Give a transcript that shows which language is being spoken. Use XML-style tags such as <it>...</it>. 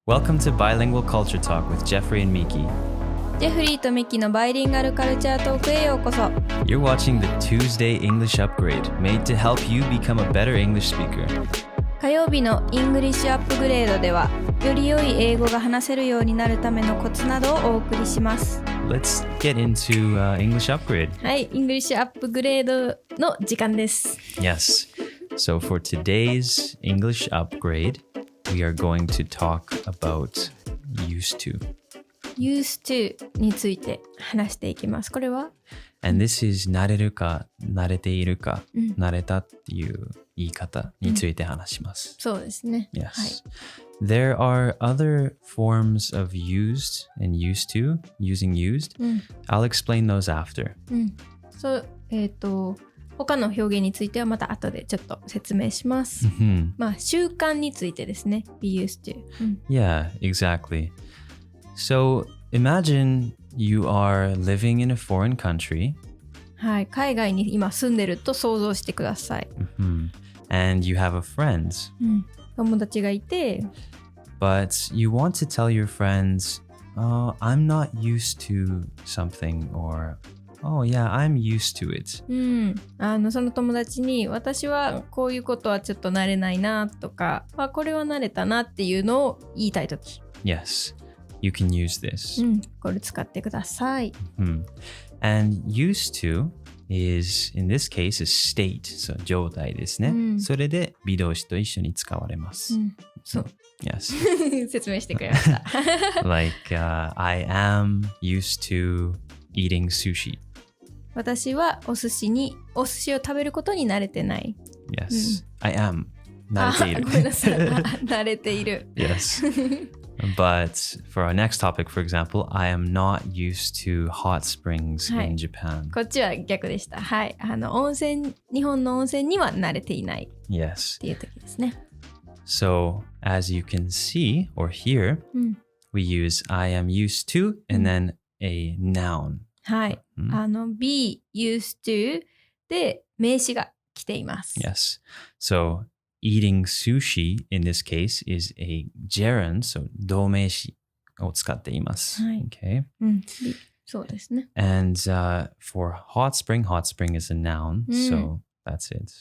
<en>Welcome to Bilingual Culture Talk with Jeffrey and Miki.</en> <ja>ジェフリーとミキのバイリンガルカルチャートークへようこそ。</ja> <en>You're watching the Tuesday English Upgrade, made to help you become a better English speaker.</en> <ja>火曜日のイングリッシュアップグレードでは、より良い英語が話せるようになるためのコツなどをお送りします。</ja> <en>Let's get into English Upgrade.</en> <ja>はい、イングリッシュアップグレードの時間です。</ja> <en>Yes. So for today's English Upgrade, we are going to talk about used to.Used</en> <ja>to について話していきます。これは</ja> <en>And this is</en> <ja>慣れるか、慣れているか、慣れたっていう言い方について話します。そうですね。</ja> <en>Yes.</en> <ja>はい。</ja> <en>There are other forms of used and used to, using used. I'll explain those after.</en> <ja>そう、他の表現についてはまた後でちょっと説明します。まあ、習慣についてですね。</ja> <en>be used to.、Yeah, exactly. So imagine you are living in a foreign country.</en> <ja>はい、海外に今住んでると想像してください。</ja> <en>And you have a friend.</en> <ja>友達がいて。</ja> <en>But you want to tell your friends, oh, I'm not used to something or...Oh yeah, I'm used to it.</en> <ja>その友達に私はこういうことはちょっと慣れないなとか、これは慣れたなっていうのを言いたいとき。</ja> <en>Yes, you can use this.</en> <ja>これ使ってください。</ja> <en>And used to is, in this case, is state.</en> <ja>So 状態ですね。それで微動詞と一緒に使われます。そう。 Yes. 説明してくれました。</ja> <en>I am used to eating sushi.</en> <ja>私はお寿司を食べることに慣れてない。</ja> <en>Yes, I am.</en> <ja>慣れている。ごめんなさい。慣れている。</ja> <en>Yes. But for our next topic, for example, I am not used to hot springs in Japan.</en> <ja>こっちは逆でした。はい。日本の温泉には慣れていない。</ja> <en>Yes.</en> <ja>っていう時ですね。</ja> <en>So, as you can see or hear, we use I am used to and then a noun.</en> <ja>はい。 be used to で名詞が来ています。</ja> <en>Yes. So, eating sushi in this case is a gerund, so</en> <ja>動名詞を使っています。はい。</ja> <en>Okay.</en> <ja>そうですね。</ja> <en>And for hot spring is a noun, so that's it.</en>